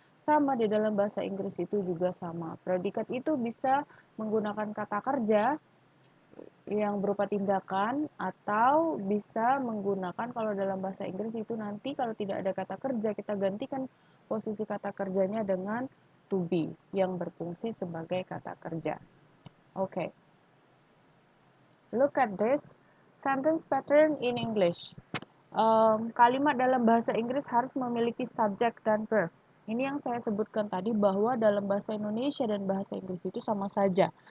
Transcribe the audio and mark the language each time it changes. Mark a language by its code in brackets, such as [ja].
[id] Sama di dalam bahasa Inggris itu juga sama. Predikat itu bisa menggunakan kata kerja yang berupa tindakan, atau bisa menggunakan, kalau dalam bahasa Inggris itu nanti kalau tidak ada kata kerja kita gantikan posisi kata kerjanya dengan to be yang berfungsi sebagai kata kerja. Oke. [en] Look at this sentence pattern in English. [id] Kalimat dalam bahasa Inggris harus memiliki subjek dan verb. Ini yang saya sebutkan tadi bahwa dalam bahasa Indonesia dan bahasa Inggris itu sama saja.